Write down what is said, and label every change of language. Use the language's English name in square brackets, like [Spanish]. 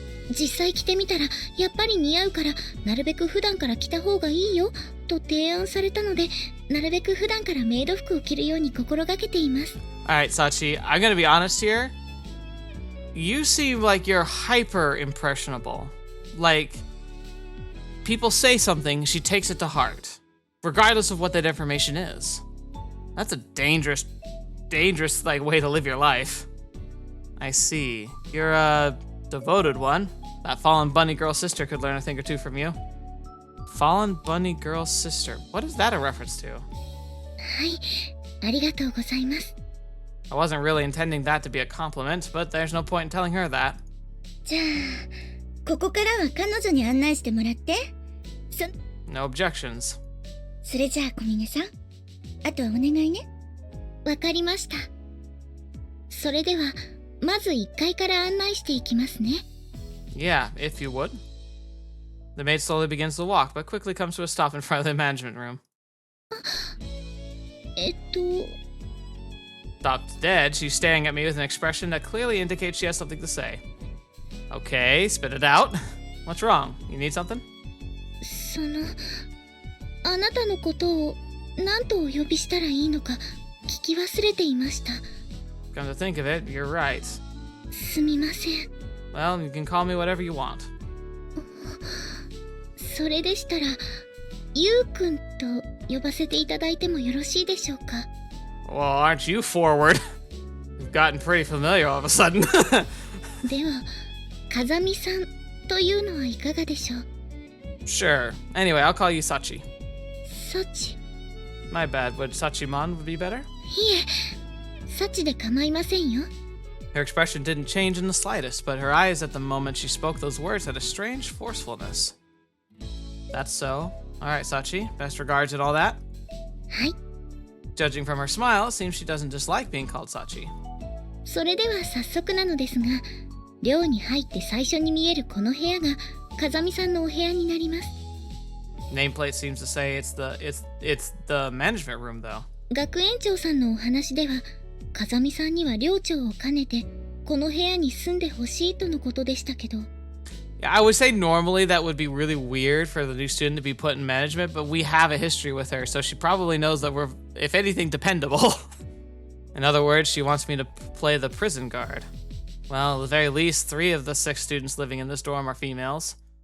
[Japanese] 実際着てみたらやっぱり似合うから、なるべく普段から着た方がいいよと提案されたので、なるべく普段からメイド服を着るように心がけています。 [English] Alright, Sachi, I'm gonna be honest here. You seem like you're hyper impressionable. Like, people say something, she takes it to heart, regardless of what that information is. That's a dangerous way to live your life. I see. You're a devoted one. That fallen bunny girl sister could learn a thing or two from you. Fallen bunny girl sister. What is that a reference to? [Japanese] はい、ありがとうございます。 [English] I wasn't really intending that to be a compliment, but there's no point in telling her that. [Japanese] じゃあ、ここからは彼女に案内してもらって。 [English] No objections. [Japanese] それじゃあ小峰さん、あとはお願いね。わかりました。それではまず1階から案内していきますね。 [English] Yeah, if you would. The maid slowly begins to walk, but quickly comes to a stop in front of the management room. Stopped dead, she's staring at me with an expression that clearly indicates she has something to say. Okay, spit it out. What's wrong? You need something? [Japanese] あなたのことを何とお呼びしたらいいのか聞き忘れていました。 [English] Come to think of it, you're right. [Japanese] すみません。 [English] Well, you can call me whatever you want. [Japanese] それでしたら、ゆうくんと呼ばせていただいてもよろしいでしょうか。 [English] Well, aren't you forward? You've gotten pretty familiar all of a sudden. [Japanese] では、風見さんというのはいかがでしょう。 [English] Sure. Anyway, I'll call you Sachi. [Japanese] サチ。 [English] My bad. Would Sachimon be better? [Japanese] いえ、幸で構いませんよ。 [English] Her expression didn't change in the slightest, but her eyes at the moment she spoke those words had a strange forcefulness. That's so. Alright, Sachi. Best regards and all that. [Japanese] はい。 [English] Judging from her smile, it seems she doesn't dislike being called Sachi. [Japanese] それでは早速なのですが、寮に入って最初に見えるこの部屋が風見さんのお部屋になります。 [English] Nameplate seems to say it's the management room though. [Japanese] 学園長さんのお話では、風見さんには寮長を兼ねてこの部屋に住んでほしいとのことでしたけど。 [English] Yeah, I would say normally that would be really weird for the new student to be put in management, but we have a history with her, so she probably knows that we're, if anything, dependable. In other words, she wants me to play the prison guard. Well, at the very least, 3 of the 6 students living in this dorm are females.